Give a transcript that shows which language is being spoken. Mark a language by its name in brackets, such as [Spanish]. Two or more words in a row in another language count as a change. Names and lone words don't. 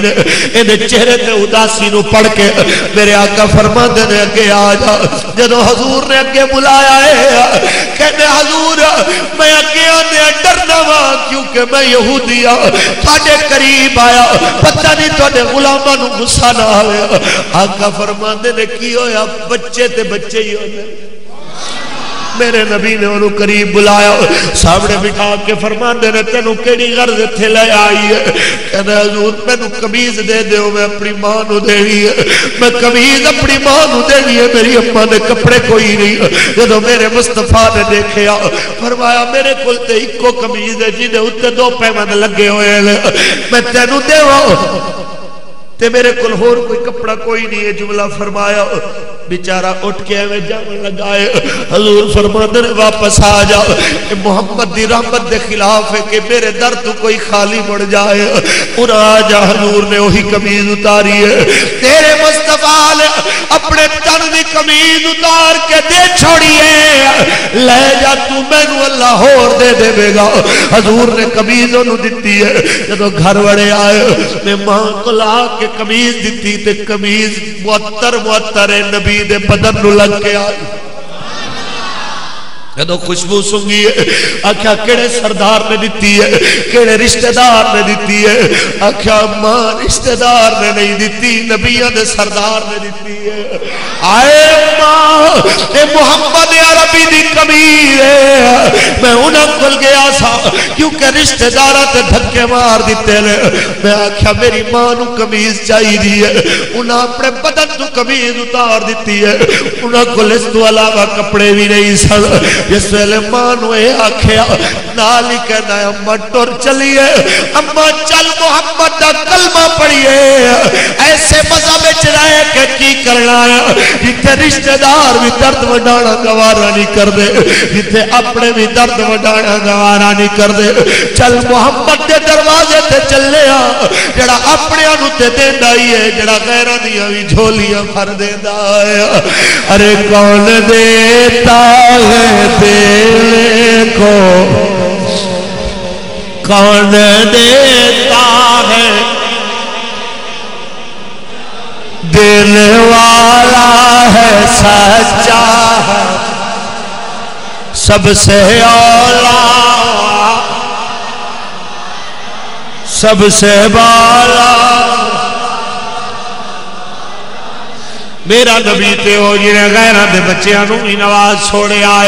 [Punjabi] نے انہیں چہرے تے اداسی نو پڑھ کے میرے آقا فرما دینے اگے آ جا جدو حضور نے اگے بلایا ہے کہنے حضور میں اگے آنے ڈرنا ہوا کیونکہ میں یہودی تھاڑے قریب آیا پتہ نہیں تھاڑے غلامہ نو غصہ نہ آیا آقا فرما دینے کی ہویا بچے تے بچے ہی ہونے میرے نبی نے انہوں قریب بلایا سامنے بٹھا کے فرماندے نے تینوں کیڑی غرض اتھے لے آئی ہے؟ کہنا حضور مینوں قمیض دے دیو میں اپنی ماں نو دینی ہے، میں قمیض اپنی ماں نو دینی ہے، میری اماں دے کپڑے کوئی نہیں۔ جدوں میرے مصطفیٰ نے دیکھیا فرمایا میرے کول تے اکو قمیض ہے جہدے اوتے 2 پیمند لگے ہوئے ہیں، میں تینوں دیواں تے میرے کول ہور کوئی کپڑا کوئی نہیں ہے۔ جملہ فرمایا بیچارہ اٹھ کے میں جانے لگائے، [Urdu] حضور فرماتے ہیں [Punjabi] واپس آ جا، محمد دی رحمت دے خلاف ہے کہ میرے در تو کوئی خالی مڑ جائے۔ اور آ جا، حضور نے وہی قمیض اتاری ہے، تیرے مصطفیٰ نے اپنے تن دی قمیض اتار کے دے چھوڑیے، لے جا تو مینوں اللہ ہور دے دے بے گا۔ حضور نے قمیض انہوں دیتی ہے، جدو گھر وڑے آئے میں ماں کو لا کے قمیض دیتی تے قمیض معطر نبی دے بدن نو لگ کے آئی، جدو خوشبو سنگی ہے آکھیا کیڑے سردار نے دیتی ہے، کیڑے رشتہ دار نے دیتی ہے؟ آکھیا ماں رشتہ دار نے نہیں دیتی، نبیوں دے سردار نے دیتی ہے۔ آئے ماں اے محمد عربی دی قمیض ہے، میں انہاں کول گیا سا کیونکہ رشتہ داراں تے دھکے مار دیتے نے، میں آکھیا میری ماں نو قمیض چاہیے ہے، انہاں اپنے بدن تو قمیض اتار دیتی ہے، انہاں کول اس تو علاوہ کپڑے بھی نہیں سن۔ جس ویلے ماں نو اے آکھیا نال ہی کہنا ہے اماں ٹر چلیے، اماں چل محمد دا کلمہ پڑھیے، ایسے مذہب وچ رہ کے کی کرنا ہے جتھے رشتہ دار بھی درد وڈانا گوارا نہیں کردے، جتھے اپنے بھی درد وڈانا گوارا نہیں کردے، چل محمد دے دروازے تے چلے آ، جڑا اپنے نو تے دیندا ہی ہے، جڑا غیراں دیاں وی جھولیاں بھر دیندا ہے۔ [Urdu] ارے کون دیتا ہے دل کو، کون دیتا ہے [Punjabi] دل والا ہے سچا ہے [Urdu] سب سے اولا سب سے بالا [Punjabi] میرا نبی تے ہو جنہیں غیرہ دے بچیاں نو ہی نواز چھوڑے آئے۔